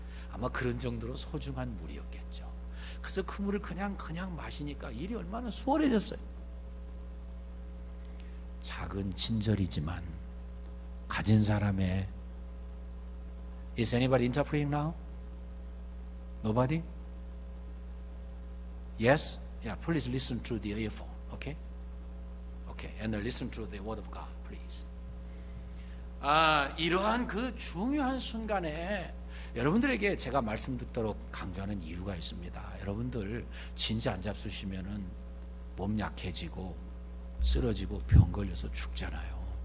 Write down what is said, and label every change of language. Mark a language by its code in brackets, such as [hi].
[ko] 아마 그런 정도로 소중한 물이었겠죠. 그래서 그 물을 그냥 마시니까 일이 얼마나 수월해졌어요. 작은 친절이지만 가진 사람의 [en] Is anybody interpreting now? Nobody? Yes? Yeah, please listen through the earphone. Okay? Okay, and listen through the word of God, please. [ko] 이러한 그 중요한 순간에 여러분들에게 제가 말씀 듣도록 강조하는 이유가 있습니다. 여러분들 진짜 안 잡수시면은 몸 약해지고 쓰러지고 병 걸려서 죽잖아요.